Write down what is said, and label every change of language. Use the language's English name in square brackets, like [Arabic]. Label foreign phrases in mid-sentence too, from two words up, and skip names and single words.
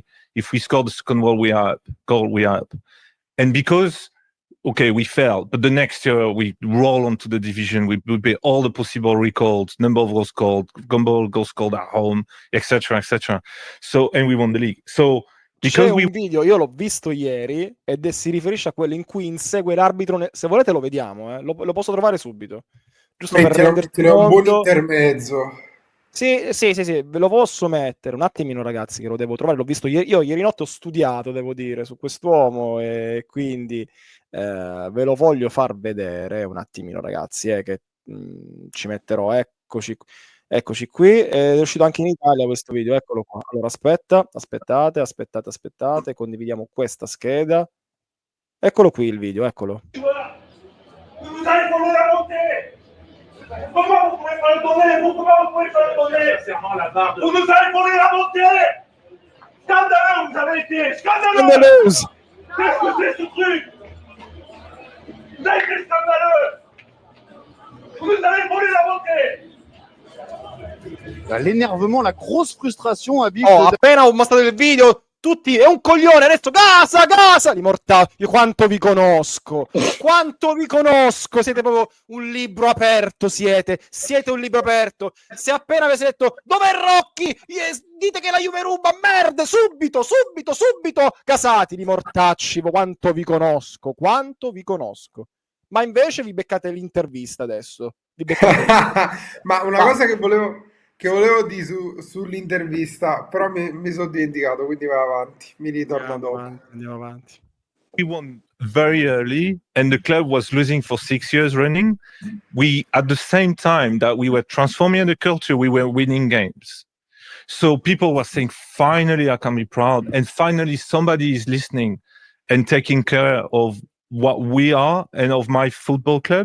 [English] If we scored the second goal, we are up. And because, okay, we failed, but the next year we roll onto the division. We would be all the possible records, number of goals scored, goals scored at home, etc., etc. So, and we won the league. So, [Italian] because c'è un video, io l'ho visto ieri, ed si riferisce a quello in cui insegue l'arbitro. Se volete lo vediamo, lo posso trovare subito. Giusto per renderti conto. Un buon intermezzo. Sì, ve lo posso mettere un attimino, ragazzi, che lo devo trovare. L'ho visto io ieri notte, ho studiato, devo dire, su quest'uomo, e quindi ve lo voglio far vedere un attimino, ragazzi, che ci metterò. Eccoci qui, è uscito anche in Italia questo video, eccolo qua. Allora aspettate, condividiamo questa scheda. Eccolo qui il video, eccolo. [French] Comment vous pouvez pas le donner? Pourquoi vous pouvez pas le donner? Vous nous avez volé la montée! Scandaleux, vous avez été! Scandaleux! Qu'est-ce que c'est ce truc? Vous avez été scandaleux! Vous nous avez volé la montée! L'énervement, la grosse frustration habite. [Italian] Appena ho mostrato il video, tutti, è un coglione, adesso casa di mortali. Io quanto vi conosco, siete proprio un libro aperto, siete un libro aperto. Se appena avete detto dov'è Rocchi, dite che la Juve ruba, merda, subito casati di mortacci. Quanto vi conosco, ma invece vi beccate l'intervista adesso. Ma una cosa che volevo dire sull'intervista, però mi sono dimenticato, quindi vai avanti, mi ritorno dopo. Andiamo avanti. [English] We won very early and the club was losing for 6 years running. We, at the same time that we were transforming the culture, we were winning games. So people were saying, finally I can be proud, and finally somebody is listening and taking care of what we are and of my football club.